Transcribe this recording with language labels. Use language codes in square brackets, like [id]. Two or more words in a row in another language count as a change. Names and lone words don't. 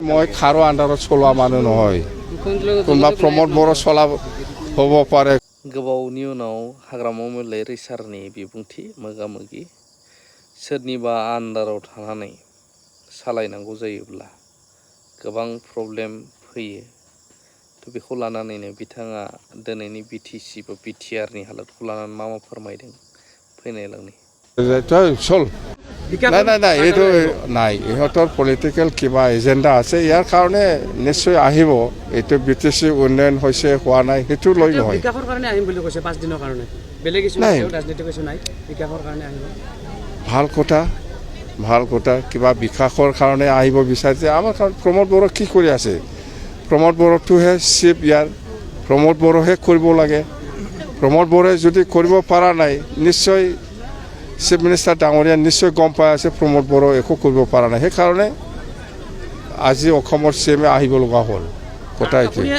[as] মই খাৰো আন্দাৰত চলোৱা মানুহ নহয় কোনোবা প্ৰমোদ बर' চলা হ'ব পাৰে [brx] गोबावनि उनाव हाग्रामा मोहेलारि सारनि बिबुंथि मोगा-मोगि सोरनिबा आन्दाराव थानानै सालायनांगौ जायोब्ला गोबां प्रब्लेम फैयो थ' बेखौ लानानैनो बिथाङा दिनैनि बिटिसि बा बिटिआरनि हालोदखौ लानानै मा फोरमायदों फैनायलांनि [as] চল নাই এইটো নাই ইহঁতৰ পলিটিকেল কিবা এজেণ্ডা আছে ইয়াৰ কাৰণে নিশ্চয় আহিব এইটো বিটিচি উন্নয়ন হৈছে হোৱা নাই সেইটো লৈ নহয় বিকাশৰ কাৰণে আহিম বুলি কৈছে 5 দিনৰ কাৰণে বেলেগ কিছু নাই ৰাজনীতি কিছু নাই বিকাশৰ কাৰণে আহিব ভাল কথা কিবা বিকাশৰ কাৰণে আহিব বিচাৰিছে আমাৰ প্ৰমোদ বৰ কি কৰি আছে প্ৰমোদ বৰটোহে চিপ ইয়াৰ প্ৰমোদ বৰহে কৰিব লাগে প্ৰমোদ বৰে যদি কৰিব পৰা নাই নিশ্চয় চিফ মিনিষ্টাৰ ডাঙৰীয়া নিশ্চয় গম পাই আছে প্ৰমোদ বৰ একো কৰিব পৰা নাই সেইকাৰণে আজি অসমৰ চিএমে আহিব লগা হ'ল কথা এইটো